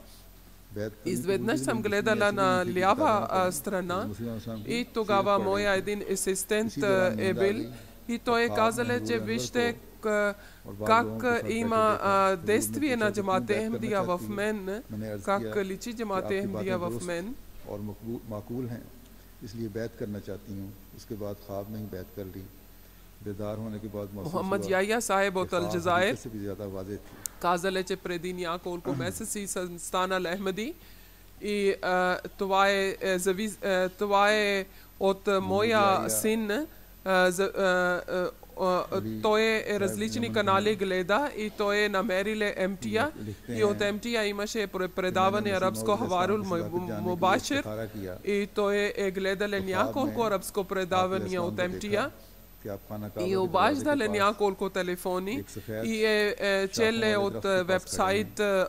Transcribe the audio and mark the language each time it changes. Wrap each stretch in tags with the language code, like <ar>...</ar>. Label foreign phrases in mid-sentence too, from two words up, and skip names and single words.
<bg>Изведнъж съм гледала на лява страна и тогава моя един асистент е бил и той е казал, че вижте как има действие на Джамаат Ахмадия в мен, как личи Джамаат Ахмадия в мен.</bg> <ur>اس لیے بیعت کرنا چاہتی ہوں۔ اس کے بعد خواب میں ہی بیعت کر لی. بیدار ہونے کے بعد</ur> <bg>Muhammad Yahya Sahib от Алджазайр казал, че преди няколко месеци съм станал Ахмади и това е от моя син. Той е различни канали гледа и той е намерил МТА и от МТА имаше предаване арабско Хаварул Мубашир и той е гледал няколко арабско предавания от МТА и обаждал няколко телефони и е челе от вебсайт</bg>